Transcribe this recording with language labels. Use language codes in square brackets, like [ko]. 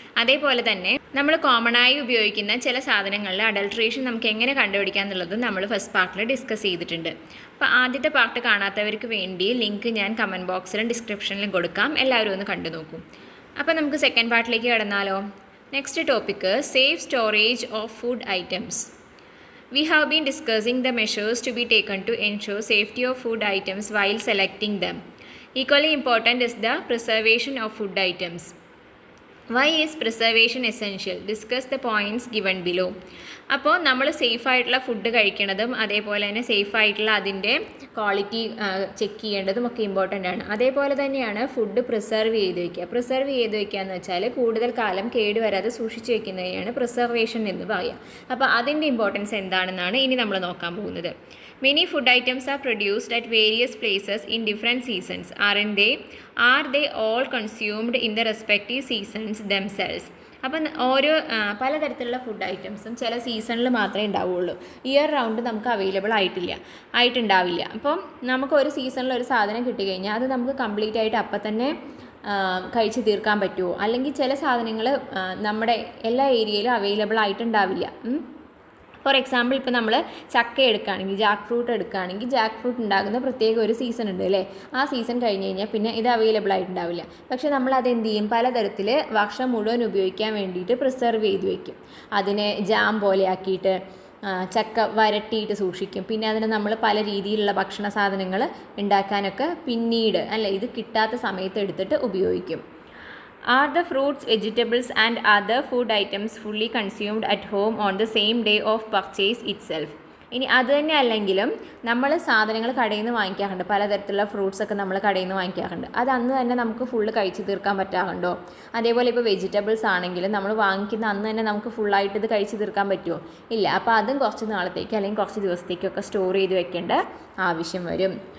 [ml] അതേപോലെ തന്നെ നമ്മൾ കോമൺ ആയി ഉപയോഗിക്കുന്ന ചില സാധനങ്ങളിൽ അഡൾട്രേഷൻ നമുക്ക് എങ്ങനെ കണ്ടുപിടിക്കാം എന്നുള്ളതും നമ്മൾ ഫസ്റ്റ് പാർട്ടിൽ ഡിസ്കസ് ചെയ്തിട്ടുണ്ട്. അപ്പോൾ ആദ്യത്തെ പാർട്ട് കാണാത്തവർക്ക് വേണ്ടി ലിങ്ക് ഞാൻ കമൻറ്റ് ബോക്സിലും ഡിസ്ക്രിപ്ഷനിലും കൊടുക്കാം, എല്ലാവരും ഒന്ന് കണ്ടു നോക്കൂ. അപ്പോൾ നമുക്ക് second പാർട്ടിലേക്ക് കടന്നാലോ. Next topic [en] Safe storage of food items. We have been discussing the measures to be taken to ensure safety of food items while selecting them. Equally important is the preservation of food items. Why is preservation essential? Discuss the points given below. [ml] അപ്പോൾ നമ്മൾ സേഫായിട്ടുള്ള food കഴിക്കണതും അതേപോലെ തന്നെ സേഫായിട്ടുള്ള അതിൻ്റെ quality check ചെയ്യേണ്ടതും ഒക്കെ important ആണ്. അതേപോലെ തന്നെയാണ് ഫുഡ് പ്രിസർവ് ചെയ്ത് വയ്ക്കുക. പ്രിസർവ് ചെയ്ത് വയ്ക്കുക എന്ന് വെച്ചാൽ കൂടുതൽ കാലം കേടുവരാതെ സൂക്ഷിച്ച് വയ്ക്കുന്നതിനെയാണ് പ്രിസർവേഷൻ എന്ന് പറയുക. അപ്പോൾ അതിൻ്റെ ഇമ്പോർട്ടൻസ് എന്താണെന്നാണ് ഇനി നമ്മൾ നോക്കാൻ പോകുന്നത്. [en] Many food items are produced at various places in different seasons, aren't they? Are they all consumed in the respective seasons themselves? [ml] അപ്പം ഓരോ പലതരത്തിലുള്ള ഫുഡ് ഐറ്റംസും ചില സീസണിൽ മാത്രമേ ഉണ്ടാവുള്ളൂ. ഇയർ റൗണ്ട് നമുക്ക് അവൈലബിൾ ആയിട്ടുണ്ടാവില്ല. അപ്പം നമുക്ക് ഒരു സീസണിൽ ഒരു സാധനം കിട്ടിക്കഴിഞ്ഞാൽ അത് നമുക്ക് കംപ്ലീറ്റ് ആയിട്ട് അപ്പം തന്നെ കഴിച്ച് തീർക്കാൻ പറ്റുമോ? അല്ലെങ്കിൽ ചില സാധനങ്ങൾ നമ്മുടെ എല്ലാ ഏരിയയിലും അവൈലബിൾ ആയിട്ടുണ്ടാവില്ല. [en] for example [ml] ഇപ്പോൾ നമ്മൾ ചക്ക എടുക്കുകയാണെങ്കിൽ, ജാക്ക് ഫ്രൂട്ട് എടുക്കുകയാണെങ്കിൽ, ജാക്ക് ഫ്രൂട്ട് ഉണ്ടാകുന്ന പ്രത്യേക ഒരു സീസൺ ഉണ്ട് അല്ലേ? ആ സീസൺ കഴിഞ്ഞ് കഴിഞ്ഞാൽ പിന്നെ ഇത് അവൈലബിൾ ആയിട്ടുണ്ടാവില്ല. പക്ഷേ നമ്മൾ അതെന്ത് ചെയ്യും? പലതരത്തിൽ വർഷം മുഴുവൻ ഉപയോഗിക്കാൻ വേണ്ടിയിട്ട് പ്രിസർവ് ചെയ്ത് വയ്ക്കും. അതിനെ ജാം പോലെ ആക്കിയിട്ട് ചക്ക വരട്ടിയിട്ട് സൂക്ഷിക്കും. പിന്നെ അതിന് നമ്മൾ പല രീതിയിലുള്ള ഭക്ഷണ സാധനങ്ങൾ ഉണ്ടാക്കാനൊക്കെ പിന്നീട് ഇത് കിട്ടാത്ത സമയത്ത് എടുത്തിട്ട് ഉപയോഗിക്കും. [en] Are the fruits, vegetables and other food items fully consumed at home on the same day of purchase itself? [ml] ഇനി അത് തന്നെ അല്ലെങ്കിലും നമ്മൾ സാധനങ്ങൾ കടയിൽ നിന്ന് വാങ്ങിക്കാറുണ്ട്, പലതരത്തിലുള്ള ഫ്രൂട്ട്സൊക്കെ നമ്മൾ കടയിൽ നിന്ന് വാങ്ങിക്കാറുണ്ട്. അത് അന്ന് തന്നെ നമുക്ക് ഫുള്ള് കഴിച്ച് തീർക്കാൻ പറ്റാറുണ്ടോ? അതേപോലെ ഇപ്പോൾ വെജിറ്റബിൾസ് ആണെങ്കിലും നമ്മൾ വാങ്ങിക്കുന്ന അന്ന് തന്നെ നമുക്ക് ഫുള്ളായിട്ട് ഇത് കഴിച്ച് തീർക്കാൻ പറ്റുമോ? ഇല്ല. അപ്പോൾ അതും കുറച്ച് നാളത്തേക്ക് അല്ലെങ്കിൽ കുറച്ച് ദിവസത്തേക്കൊക്കെ സ്റ്റോർ ചെയ്ത് വെക്കേണ്ട ആവശ്യം വരും.